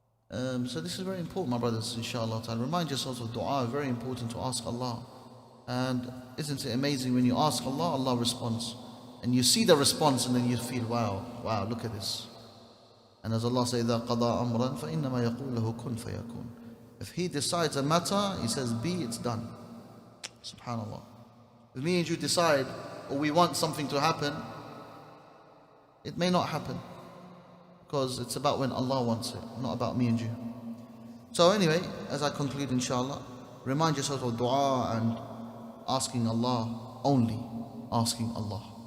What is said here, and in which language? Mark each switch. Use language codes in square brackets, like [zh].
[en] So this is very important, my brothers, inshallah. Remind yourselves of dua, very important to ask Allah. And isn't it amazing when you ask Allah, Allah responds. And you see the response and then you feel, wow, look at this. And as Allah says, [ar] إِذَا قَضَى أَمْرًا فَإِنَّمَا يَقُولُ لَهُ كُنْ فَيَكُونُ. [en] If He decides a matter, He says be, it's done. Subhanallah. If me and you decide, or we want something to happen, it may not happen. Because it's about when Allah wants it, not about me and you. So anyway, as I conclude, inshallah, remind yourself of dua and asking Allah, only asking Allah.